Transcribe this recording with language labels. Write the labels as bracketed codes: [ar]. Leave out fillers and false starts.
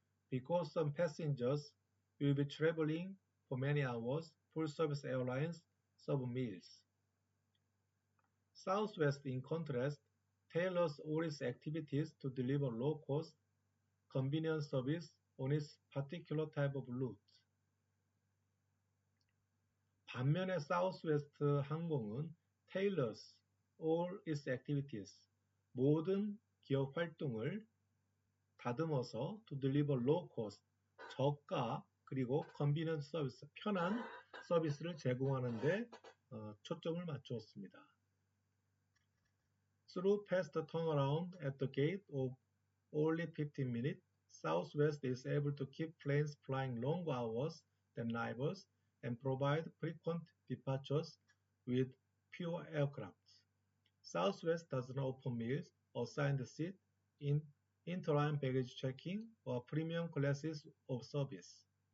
[en] Because some passengers will be traveling for many hours, full-service airlines serve meals. Southwest, in contrast, tailors all its activities to deliver low-cost, convenient service on its particular type of route. [ko] 반면에 사우스웨스트 항공은 [en] tailors all its activities, [ko] 모든 기업 활동을 다듬어서 [en] to deliver low cost, [ko] 저가 그리고 convenient 서비스, 편한 서비스를 제공하는 데 초점을 맞추었습니다. [en] Through fast turnaround at the gate of only 15 minutes, Southwest is able to keep planes flying longer hours than rivals and provide frequent departures with fewer aircraft. Southwest does not offer meals, assigned seat, interline baggage checking, or premium classes of service.